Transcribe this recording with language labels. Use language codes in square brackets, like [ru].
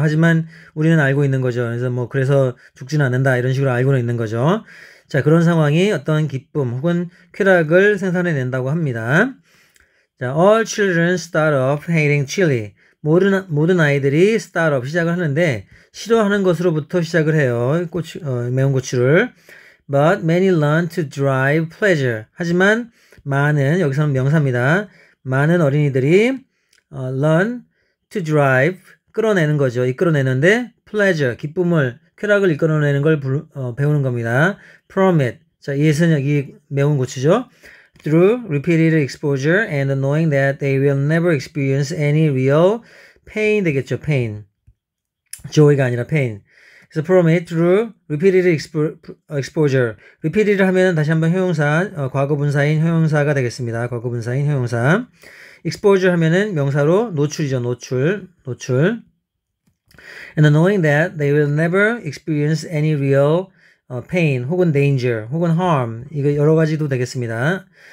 [ko] 하지만 우리는 알고 있는 거죠. 그래서 죽지는 않는다 이런 식으로 알고는 있는 거죠. 자, 그런 상황이 어떤 기쁨 혹은 쾌락을 생산해낸다고 합니다. [en] 자, all children start off hating chili. [ko] 모든 아이들이 [en] start off [ko] 시작을 하는데 싫어하는 것으로부터 시작을 해요. 매운 고추를. [en] But many learn to drive pleasure. [ko] 하지만 많은, 여기서는 명사입니다. 많은 어린이들이 [en] learn to drive, [ko] 끌어내는 거죠. 이끌어내는데 pleasure, 기쁨을, 쾌락을 이끌어내는 걸 배우는 겁니다. [en] from it. [ko] 자, 이것은 여기 매운 고추죠. [en] Through repeated exposure and knowing that they will never experience any real pain [ko] 되겠죠. [en] pain. [ko] joy가 아니라 pain. 그래서 [en] from it through repeated exposure. [ko] repeated 하면 다시 한번 형용사, 과거분사인 형용사가 되겠습니다. 과거분사인 형용사. exposure 하면은 명사로 노출이죠. 노출. [en] And knowing that they will never experience any real pain 혹은 danger 혹은 harm [ko] 이거 여러 가지도 되겠습니다.